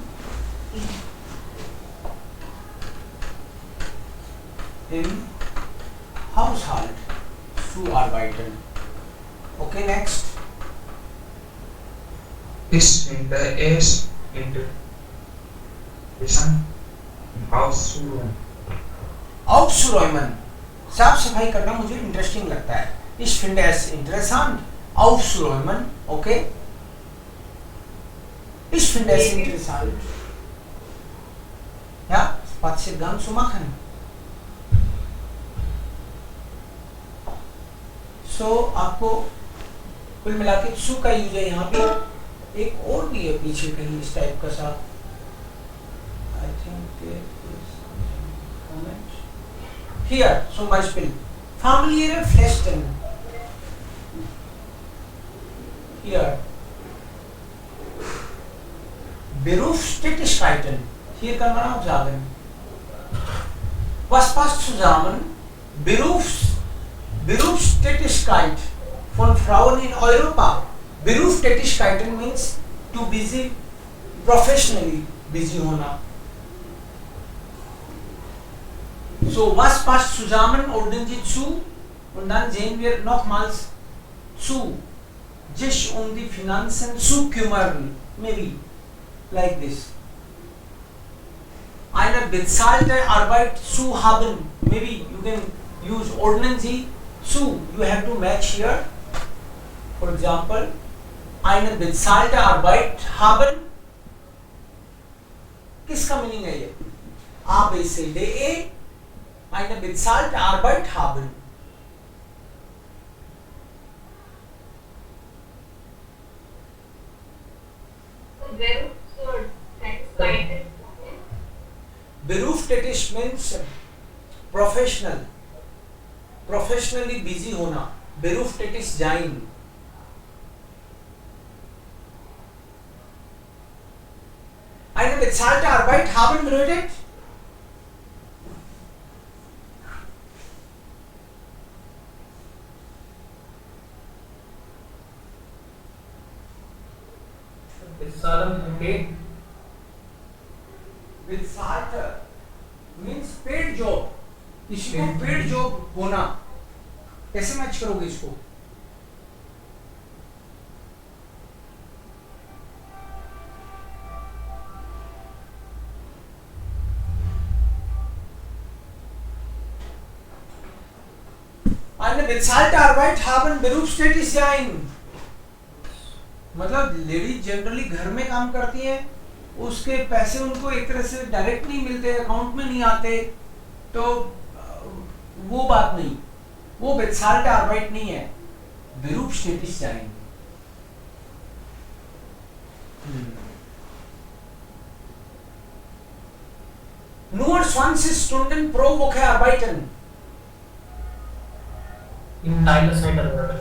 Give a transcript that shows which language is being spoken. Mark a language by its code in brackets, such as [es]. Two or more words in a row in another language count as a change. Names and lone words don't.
[de] Im Haushalt zu arbeiten. [en] Okay, next. [de] Ich finde es interessant, auszuräumen. Aufzuräumen. [hi] साफ सफाई करना मुझे इंटरेस्टिंग लगता है. [de] Ich finde es interessant. Aufzuräumen. Okay. Ich finde es interessant. Ja, Spaziergang zu machen. [hi] So आपको कुल मिला के सु का यूज है यहाँ पे. एक और भी है पीछे कहीं इस टाइप का सा. [en] I think there is comment here. [de] Zum Beispiel familiäre Festen. Here Berufstätigkeiten. Hier kann man auch sagen, was passt zusammen? Berufstätigkeit von Frauen in Europa. [en] Berufstätigkeiten means to busy, professionally busy होना. [de] So was passt zusammen? Ordnen Sie zu und dann sehen wir nochmals zu. Sich die Finanzen zu kümmern. [en] Maybe like this. [de] Eine bezahlte Arbeit zu haben. [en] Maybe you can use [de] ordnen Sie zu. [en] You have to match here. For example, [de] eine bezahlte Arbeit haben. [hi] किसका मीनिंग है ये? A, B, C, D, E. [de] Eine bezahlte Arbeit haben. [en] Berufstätig means professional. Professionally busy होना. [de] Berufstätig sein. Eine bezahlte Arbeit haben bedeutet bezahlte means [en] paid job. [hi] किसी को [en] paid job [hi] होना. कैसे मैच करोगे इसको? [de] Eine bezahlte Arbeit haben berufstätig sein. [hi] मतलब [en] ladies generally [hi] घर में काम करती हैं, उसके पैसे उनको एक तरह से डायरेक्ट नहीं मिलते, अकाउंट में नहीं आते, तो वो बात नहीं, वो [de] bezahlte Arbeit [hi] नहीं है, [de] Berufstätig sein. Nur 20 Stunden pro Woche arbeiten. In Teilzeit arbeiten.